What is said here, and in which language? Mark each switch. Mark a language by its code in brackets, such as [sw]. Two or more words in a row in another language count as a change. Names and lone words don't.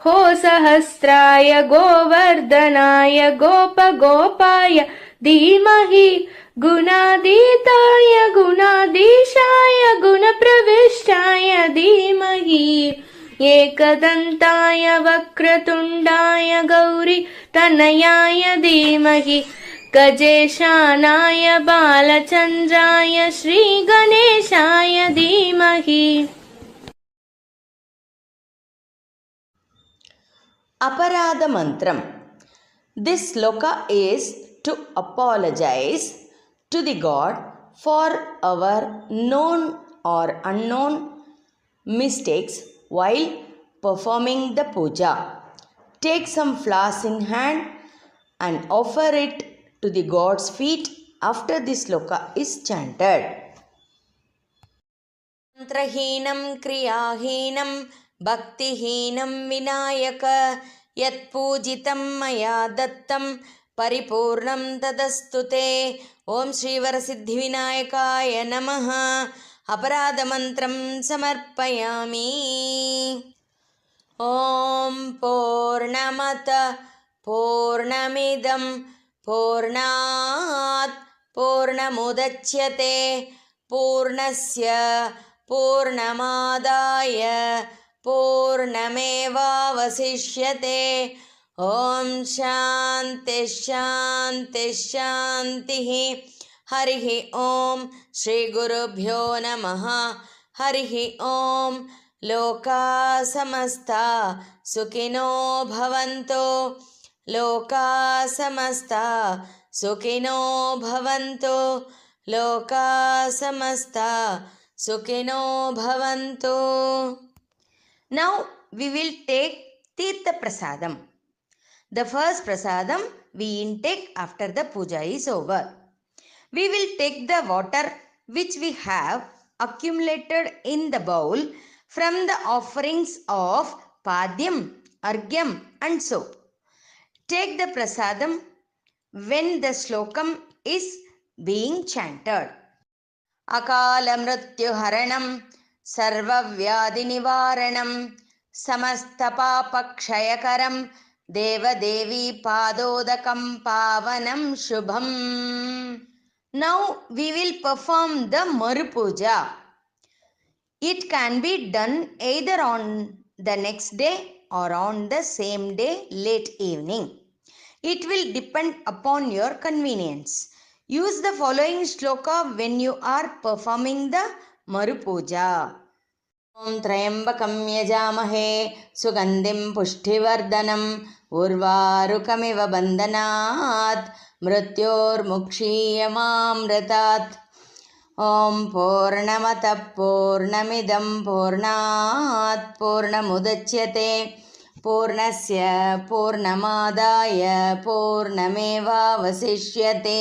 [sa] हो सहस्राय गोवर्धनाय गोपगोपाय धीमहि गुणातीताय गुणाधीशाय गुणप्रविष्टाय धीमहि एकदन्ताय वक्रतुण्डाय गौरी तनयाय धीमहि गजेशानाय बालचन्द्राय श्रीगणेशाय धीमहि. [en] Aparada Mantram. This sloka is to apologize to the God for our known or unknown mistakes while performing the puja. Take some flowers in hand and offer it to the God's feet after the sloka is chanted. [sa] मन्त्रहीनं क्रियाहीनं भक्तिहीनं विनायक यत्पूजितं मया दत्तं పరిపూర్ణం తదస్తుతే. ఓం శ్రీవరసిద్ధి వినాయకాయ నమః. అపరాధమంత్రం సమర్పయామి. ఓం పూర్ణమత పూర్ణమిదం పూర్ణాత్ పూర్ణముదచ్యతే పూర్ణస్య పూర్ణమాదాయ పూర్ణమేవావశిష్యతే. ఓం శాంతి శాంతి శాంతి. హరి ఓం శ్రీ గురుభ్యో నమః. హరి ఓం. లోకా సమస్తా సుఖినో భవంతు. లోకా సమస్తా సుఖినో భవంతు. లోకా సమస్తా సుఖినో భవంతు. [en] Now we will take Tirtha Prasadam. The first prasadam we intake after the puja is over. We will take the water which we have accumulated in the bowl from the offerings of Padyam, Argyam and so. Take the prasadam when the slokam is being chanted. [sa] अकाल मृत्यु हरणं सर्वव्याधि निवारणं [en] సమస్తపాపక్షయకరం దేవదేవి పాదోదకం పావనం శుభం. Now we will perform the Maru Puja. It can be done either on the next day or on the same day late evening. It will depend upon your convenience. Use the following shloka when you are performing the Maru Puja. [sa] ఓం త్రయంబకం యజామహే సుగంధిం పుష్టివర్ధనం ఉర్వారుకమివ బంధనాత్ మృత్యోర్ముక్షీయమామృతాత్. ఓం పూర్ణమత పూర్ణమిదం పూర్ణాత్ పూర్ణముదచ్యతే పూర్ణస్య పూర్ణమాదాయ పూర్ణమేవావశిష్యతే.